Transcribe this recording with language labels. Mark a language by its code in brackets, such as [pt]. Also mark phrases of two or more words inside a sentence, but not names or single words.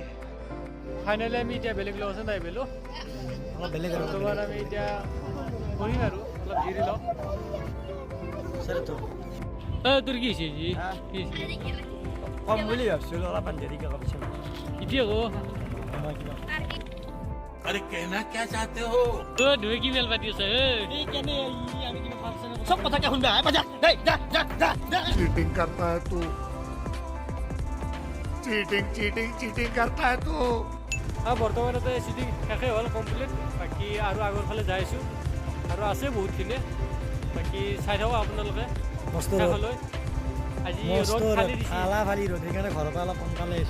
[as] ফাইনেলি আমি এতিয়া বেলেগ লোকেশ্যন আহি পালোঁ। অলপ বেলেগ আৰু বৰ্তমান আমি এতিয়া কৰিম আৰু অলপ জিৰি লওঁ। তোৰ কি হৈছে আজি? কি হৈছে? কম বুলি ভাবিছিলোঁ, অলপমান দেৰিকৈ কমচোন এতিয়া আকৌ [hi] अरे कहना क्या चाहते हो? [as] দুই কি মেল পাতি আছে? চব কথাকে শুনবা [hi] चीटिंग करता है तू, चीटिंग करता है तू। [as] বৰ্তমানতে শ্বুটিং শেষেই হ'ল, কমপ্লিট। বাকী আৰু আগৰ ফালে যাই আছোঁ, আৰু আছে বহুতখিনি। বাকী চাই থাকক আপোনালোকে শেষলৈ। আজি ৰ'দ ফালি দিছে। খালা ফালি ৰ'দ, সেইকাৰণে ঘৰৰ পৰা অলপ সোনকালে আহিছোঁ।